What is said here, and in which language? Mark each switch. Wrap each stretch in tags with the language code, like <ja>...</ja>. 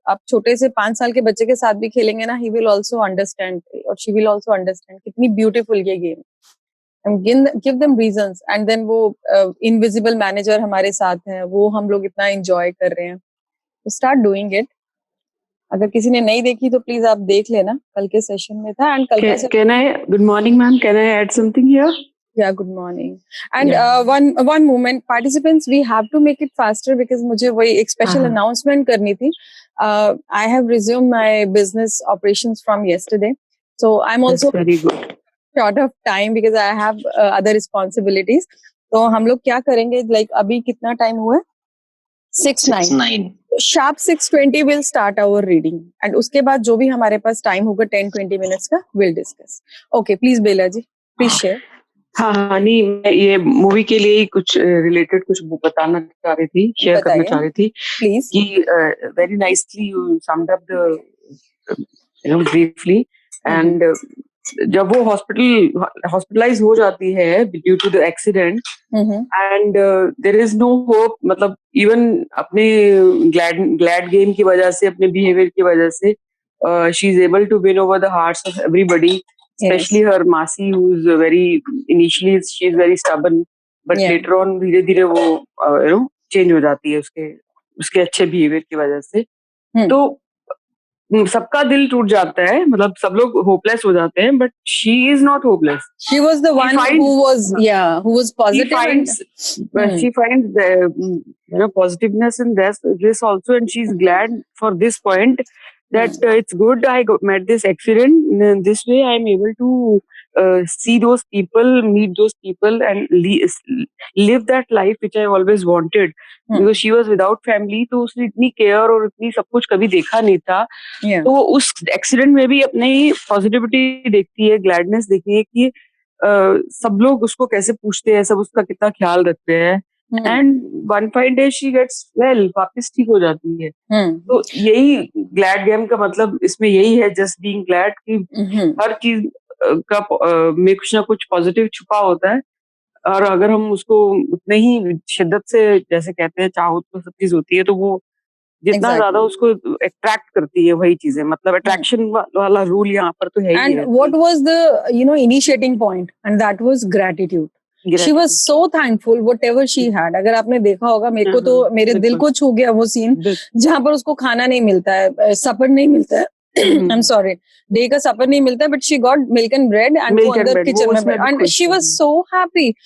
<hi>आप छोटे से 5 साल के बच्चे के साथ भी खेलेंगे ना,</hi> <en>he will also understand</en> <hi>और</hi> <en>she will also understand</en> <hi>कितनी ब्यूटीफुल ये game.</hi> <en>and give them reasons, and then</en> <hi>वो इनविजिबल मैनेजर हमारे साथ है, वो हम लोग इतना एंजॉय कर रहे हैं। तो</hi> <en>Start doing it.</en> <hi>अगर किसी ने नहीं देखी तो प्लीज आप देख लेना, कल के सेशन में था। एंड कल</hi> <en>can I good morning ma'am, can I add something here? Yeah, good morning. And one moment, participants, we have to make it faster because</en> <hi>मुझे वही एक</hi> <en>special announcement</en> <hi>करनी थी.</hi> <en>I have resumed my business operations from yesterday, so I'm also very good. short of time because I have other responsibilities.</en> <hi>तो हम लोग क्या करेंगे, like अभी कितना टाइम हुआ है? 6:09.</hi> <en>Sharp 6:20 will start our reading, and</en> <hi>उसके बाद जो भी हमारे पास टाइम होगा</hi> <en>10-20 minutes का we'll discuss. Okay, please Bela ji, please share.</en> <hi>हाँ नहीं, मैं ये मूवी के लिए ही कुछ रिलेटेड कुछ बताना चाह रही थी, शेयर करना चाह रही थी</hi> <en>Please. कि very nicely you summed up the briefly. And</en> <hi>जब वो हॉस्पिटलाइज हो जाती है</hi> <en>due to the accident, and there is no hope,</en> <hi>मतलब इवन अपने ग्लैड गेम की वजह से,</hi> <en>अपने बिहेवियर की वजह से she is able to win over the hearts of everybody, especially her Masi, who's initially she is very stubborn, but later on</en> <hi>धीरे धीरे वो चेंज हो जाती है उसके अच्छे बिहेवियर की वजह से। तो सबका दिल टूट जाता है, मतलब सब लोग होपलेस हो जाते हैं,</hi> <en>But she is not hopeless. She was the one who was positive. She finds the positiveness in this also, and she's glad for this point that it's good I met this accident. This way I am able to see those people, meet those people, and live that life which I always wanted. Because she was without family,</en> <hi>तो उसने इतनी care और इतनी सब कुछ कभी देखा नहीं था. तो वो उस एक्सीडेंट में भी अपनी पॉजिटिविटी देखती है, ग्लैडनेस देखती है कि सब लोग उसको कैसे पूछते हैं, सब उसका कितना ख्याल रखते हैं.</hi> <en>and one fine day she gets well,</en> <hi>वापस ठीक हो जाती है. तो यही ग्लैड गेम का मतलब इसमें यही है,</hi> <en>just being glad</en> <hi>कि हर चीज का में कुछ ना कुछ पॉजिटिव छुपा होता है, और अगर हम उसको उतने ही शिद्दत से, जैसे कहते हैं, चाहो तो सब चीज होती है, तो वो जितना ज्यादा उसको अट्रैक्ट करती है वही चीजें, मतलब अट्रैक्शन वाला रूल यहाँ पर तो है ही.</hi> <en>And what was the initiating point? And that was gratitude. She was so thankful whatever she had.</en> <hi>अगर आपने देखा होगा, मेरे को तो मेरे दिल को छू गया वो सीन जहां पर उसको खाना नहीं मिलता है, सपर नहीं मिलता है.</hi> <en>I am sorry,</en> <hi>डे का सपर नहीं मिलता है,</hi> <en>but she got milk and bread and</en> <hi>वो अंदर किचन में</hi> <en>And she was so happy.</en>